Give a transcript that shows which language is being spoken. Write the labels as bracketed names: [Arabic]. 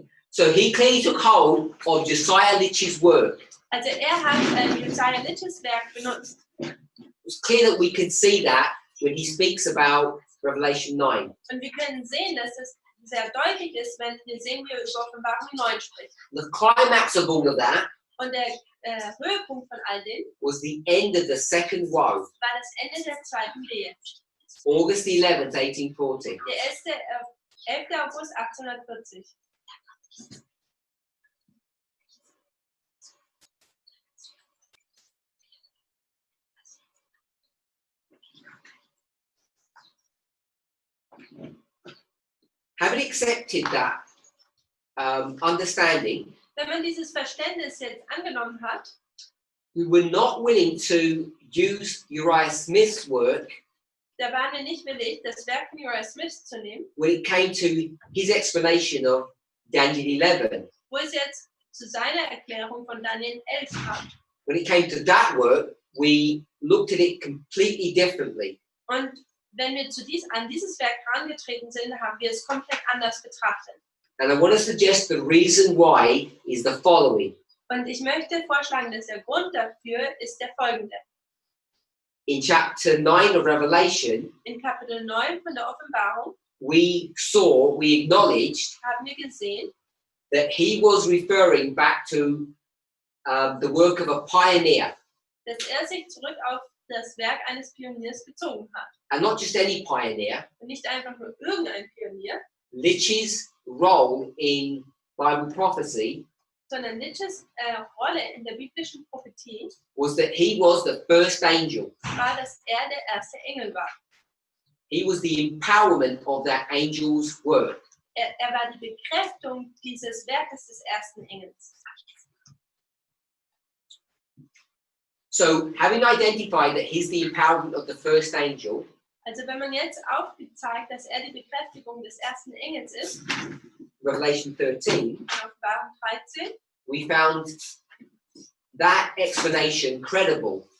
[English] So he clearly took hold of Josiah Litch's work. [German] Also hat Josiah Litches Werk benutzt. [English] It's clear that we can see that when he speaks about Revelation 9. [German] Und wir können sehen, dass es sehr deutlich ist, wenn wir sehen, wie er über Offenbarung 9 spricht. [English] The climax of all of that [German] Und der Höhepunkt von all dem [English] was the end of the second woe, [German] war das Ende der zweiten Wehe. [English] August 11th, 1840. [German] Der 11. August 1840. [English] Having accepted that understanding, [German] Wenn man dieses Verständnis jetzt angenommen hat, [English] we were not willing to use Uriah Smith's work [German] da waren wir nicht willig, das Werk von Josiah Smith zu nehmen, [English] when it came to his explanation of Daniel 11. [German] wo es jetzt zu seiner Erklärung von Daniel 11 kam. [English] When it came to that work, we looked at it completely differently. [German] Und wenn wir an dieses Werk herangetreten sind, haben wir es komplett anders betrachtet. [English] And I want to suggest the reason why is the following. [German] Und ich möchte vorschlagen, dass der Grund dafür ist der folgende. [English] In chapter 9 of Revelation, [German] In Kapitel 9 von der Offenbarung [English] we acknowledged [German] haben wir gesehen, [English] that he was referring back to the work of a pioneer, [German] dass sich zurück auf das Werk eines Pioniers bezogen hat. [English] and not just any pioneer. [German] Und nicht einfach nur irgendein Pionier, [English] Litch's role in Bible prophecy [German] sondern Litches Rolle in der biblischen Prophetie [English] was that he was the first angel. [German] war, dass er der erste Engel war. [English] He was the empowerment of that angel's work. [German] Er war die Bekräftigung dieses Werkes des ersten Engels. [English] So, having identified that he's the empowerment of the first angel, [German] Also wenn man jetzt aufzeigt, dass er die Bekräftigung des ersten Engels ist, [English] Revelation 13, [German] in Offenbarung 13, [English] we found that explanation credible.